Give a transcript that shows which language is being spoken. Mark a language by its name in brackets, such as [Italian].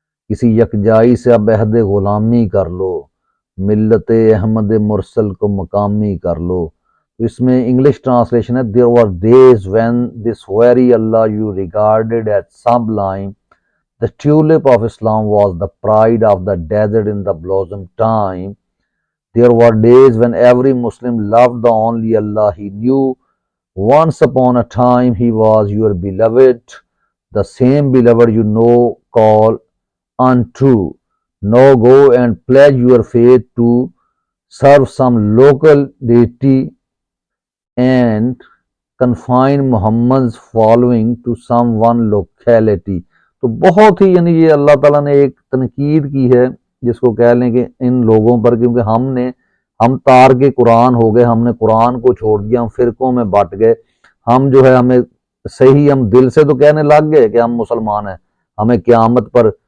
[Urdu] کسی یکجائی سے اب عہد غلامی کر لو، ملت احمد مرسل کو مقامی کر لو۔ اس میں انگلش ٹرانسلیشن ہے [English] there were days when this very Allah you regarded as sublime, the tulip of Islam was the pride of the desert in the blossom time. There were days when every Muslim loved the only Allah he knew. Once upon a time he was your beloved, the same beloved you know call untrue. Now go and pledge your faith to serve some local deity and confine Muhammad's following to some one locality. [Urdu] تو بہت ہی یعنی یہ اللہ تعالیٰ نے ایک تنقید کی ہے، جس کو کہہ لیں کہ ان لوگوں پر، کیونکہ ہم تار کے قرآن ہو گئے، ہم نے قرآن کو چھوڑ دیا، ہم فرقوں میں بٹ گئے، ہم جو ہے ہمیں صحیح ہم دل سے تو کہنے لگ گئے کہ ہم مسلمان ہیں، ہمیں قیامت پر